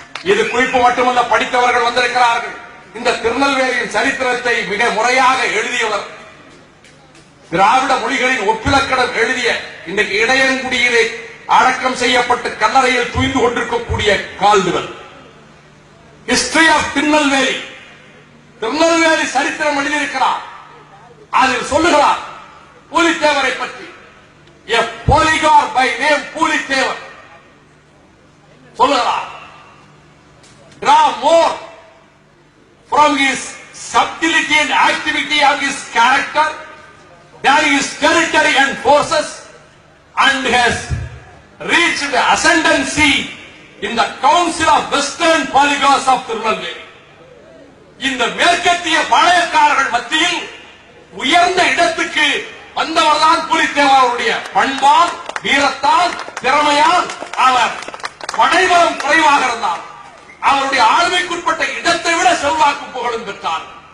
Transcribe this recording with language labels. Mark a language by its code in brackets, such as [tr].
[ta] இது குறிப்பு மட்டுமல்ல, படித்தவர்கள் வந்திருக்கிறார்கள். இந்த திருநெல்வேலியின் சரித்திரத்தை மிக முறையாக எழுதியவர், திராவிட மொழிகளின் ஒப்பிலக்கணம் எழுதிய, இன்றைக்கு இடையங்குடியிலே அடக்கம் செய்யப்பட்டு கல்லறையில் தூய்ந்து கொண்டிருக்கக்கூடிய Caldwell, history of Tirunelveli, Tirunelveli சரித்திரம் எழுதியிருக்கிறார். அதில் சொல்லுகிறார் பூலித்தேவரை பற்றி, [en] a polygar by name [ta] Pulithevar சொல்லுகிறார். [en] Draw more from his subtlety and activity of his character than his territory and forces, and has reached the ascendancy in the council of western polygars of Tirunelveli. [ta] இந்த மேற்கத்திய பாளையக்காரர்கள் மத்தியில் உயர்ந்த இடத்துக்கு வந்தவர்தான் பூலித்தேவருடைய பண்பால், வீரத்தால், திறமையால். அவர் படைபலம் குறைவாக இருந்தார். அவருடைய ஆளுமைக்குட்பட்ட இடத்தை விட செல்வாக்கு புகழும் பெற்றார்.